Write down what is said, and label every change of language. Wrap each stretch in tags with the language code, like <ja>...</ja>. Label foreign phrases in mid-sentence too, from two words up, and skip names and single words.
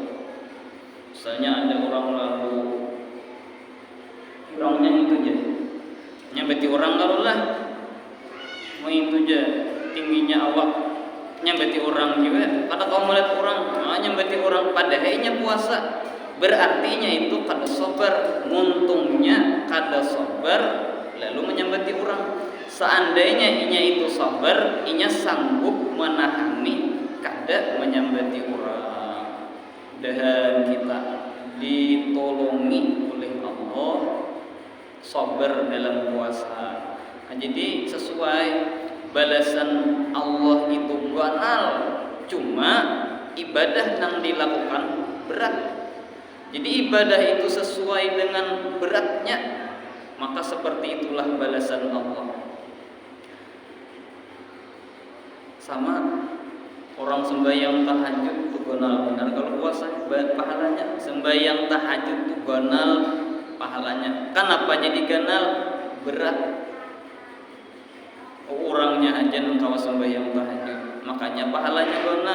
<bjn>Misalnya ada orang lalu orangnya itu aja nyambeti orang kalau lah mau itu aja tingginya awak nyambeti orang juga, kada kau melihat orang nyambeti orang padahalnya puasa, berartinya itu kada sabar. Untungnya kada sabar lalu menyambeti orang. Seandainya inya itu sabar, inya sanggup menahani kada menyambeti orang. Dan kita ditolongi oleh Allah sabar dalam puasa. Nah, jadi sesuai balasan Allah itu banal, cuma ibadah yang dilakukan berat. Jadi ibadah itu sesuai dengan beratnya, maka seperti itulah balasan Allah. Sama orang sembahyang tahajud itu ganal benar kalau puasa pahalanya. Sembahyang tahajud itu ganal pahalanya. Kenapa jadi ganal? Berat. Orangnya aja engkau sembahyang tahajud, makanya pahalanya ganal.</bjn>